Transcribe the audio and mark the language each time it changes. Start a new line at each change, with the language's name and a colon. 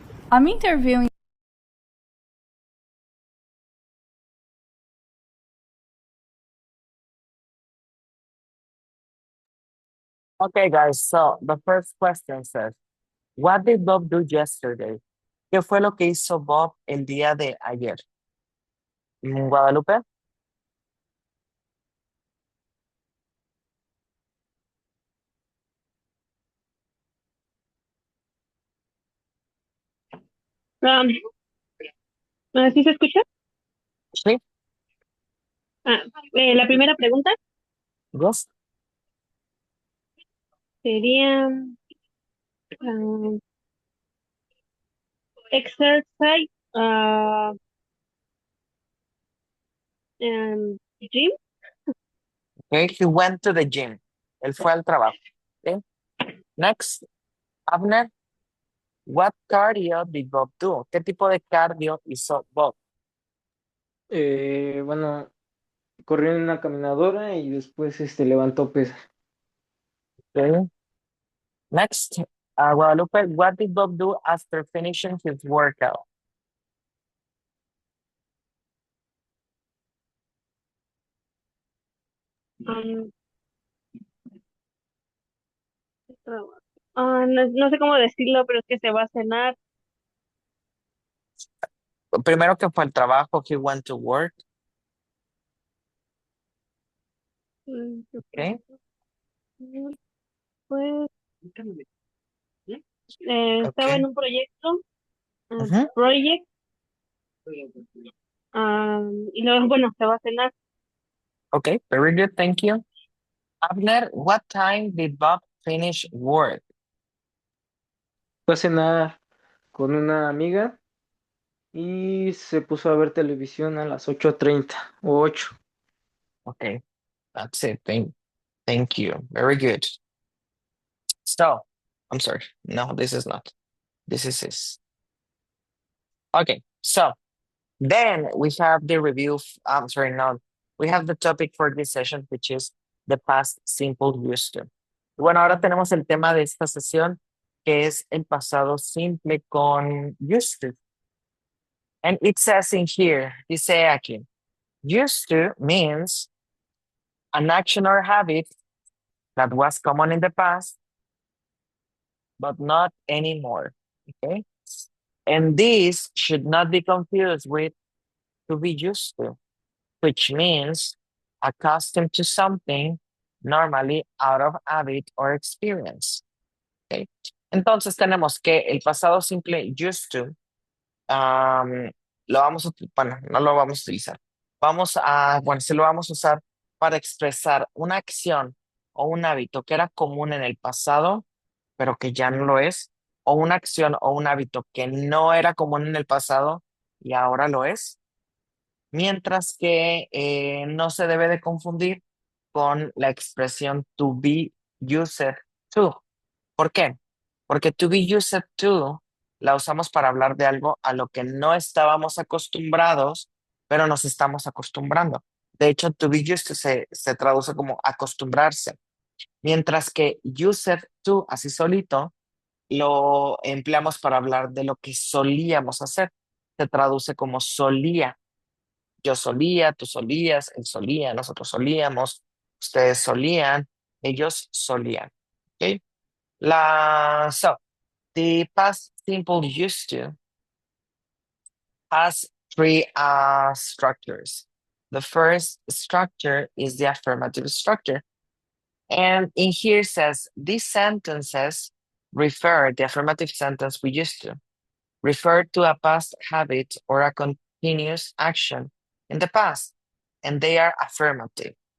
English: I'm interviewing. Okay, guys, so the first question says, what did Bob do yesterday?
Spanish: ¿Qué fue lo que hizo Bob el día de ayer? Guadalupe? Um, ¿Sí se escucha? Sí, La primera pregunta
English: yes.
Spanish: sería
English: exercise and gym. Okay, he went to the gym.
Spanish: Él fue al trabajo.
English: Okay. Next, Abner, what cardio did Bob do?
Spanish: ¿Qué tipo de cardio hizo Bob? Bueno, corrió en una caminadora y después levantó pesas.
English: Okay. Next, Guadalupe, what did Bob do after finishing his workout?
Spanish: Um, no sé cómo decirlo, pero es que se va a cenar. Primero que fue al trabajo,
English: he went to work. Okay.
Spanish: Pues estaba en un proyecto, Ujú. project, y luego, bueno, se va a cenar.
English: Okay, very good, thank you. Abner, what time did Bob finish work?
Spanish: Fue a cenar con una amiga y se puso a ver televisión a las 8:30 o 8.
English: Okay, that's it. Thank you. Very good. So, I'm sorry. No, this is not. This is his. Okay, so then we have the review. I'm sorry, no. We have the topic for this session, which is the past simple used to.
Spanish: Bueno, ahora tenemos el tema de esta sesión, que es el pasado simple con used to.
English: And it says in here,
Spanish: dice aquí,
English: used to means an action or habit that was common in the past, but not anymore. Okay. And this should not be confused with to be used to, which means accustomed to something normally out of habit or experience. Okay.
Spanish: Entonces tenemos que el pasado simple used to, lo vamos a, bueno, no lo vamos a utilizar. Bueno, sí lo vamos a usar para expresar una acción o un hábito que era común en el pasado, pero que ya no lo es, o una acción o un hábito que no era común en el pasado y ahora lo es, mientras que no se debe de confundir con la expresión to be used to. ¿Por qué? Porque to be used to la usamos para hablar de algo a lo que no estábamos acostumbrados, pero nos estamos acostumbrando. De hecho, to be used to se traduce como acostumbrarse, mientras que used to, así solito, lo empleamos para hablar de lo que solíamos hacer. Se traduce como solía. Yo solía, tú solías, él solía, nosotros solíamos, ustedes solían, ellos solían. ¿Ok?
English: So, the past simple used to has three structures. The first structure is the affirmative structure. And in here says these sentences the affirmative sentence we used to, refer to a past habit or a continuous action in the past, and they are affirmative.